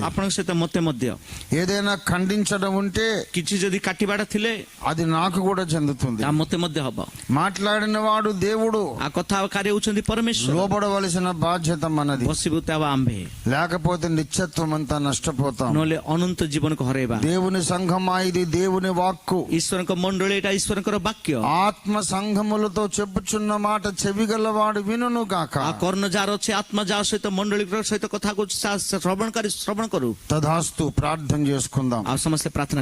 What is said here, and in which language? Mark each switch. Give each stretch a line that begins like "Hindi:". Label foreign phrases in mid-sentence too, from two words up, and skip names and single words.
Odia: ଆପଣଙ୍କ ସହିତ ମତେ ମଧ୍ୟ
Telugu: ఏదైనా ఖండించడం ఉంటే
Odia: କିଛି ଯଦି କାଟିବାଟା ଥିଲେ
Telugu: అది నాకు కూడా చెందుతుంది.
Odia: ତାହା ମତେ ମଧ୍ୟ ହବ.
Telugu: మాట్లాడిన వాడు దేవుడు,
Odia: ଆଉ କଥାକାରୀ ହଉଛନ୍ତି ପରମେଶ୍ୱର.
Telugu: లోబడవలసిన బాధ్యత మనది.
Odia: ବସିବୁ ତା ଆମ୍ଭେ,
Telugu: లేకపోతే నిత్యత్వం అంతా నష్టపోతాం.
Odia: ନହେଲେ ଅନନ୍ତ ଜୀବନକୁ ହରେଇବା.
Telugu: దేవుని సంఘమా ఇది దేవుని వాక్కు.
Odia: ଈଶ୍ୱରଙ୍କ ମଣ୍ଡଳୀ ଏଇଟା ଈଶ୍ୱରଙ୍କର ବାକ୍ୟ.
Telugu: ఆత్మ సంఘములతో చెప్పుచున్న మాట చెవిగలవాడు వినును గాక.
Odia: ଆଉ କର୍ଣ୍ଣ ଯାହାର ଅଛି ଆତ୍ମା ଯାହା ସହିତ ମଣ୍ଡଳୀ ସହିତ କଥା କହୁଛି ଶ୍ରବଣକାରୀ ଶ୍ରବଣ କରୁ.
Telugu: తదాస్తు ప్రార్థన చేసుకుందాం.
Odia: ଆଉ ସମସ୍ତେ ପ୍ରାର୍ଥନା